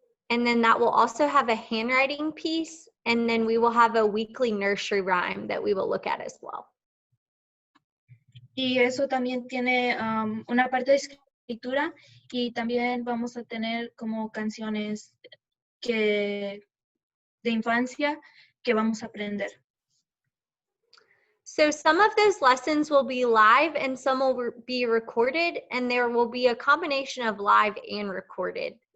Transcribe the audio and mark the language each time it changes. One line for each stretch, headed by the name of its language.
English: And then that will also have a handwriting piece, and then we will have a weekly nursery rhyme that we will look at as well.
Spanish: Y eso también tiene una parte de escritura y también vamos a tener como canciones de infancia que vamos a aprender.
English: So some of those lessons will be live and some will be recorded, and there will be a combination of live and recorded.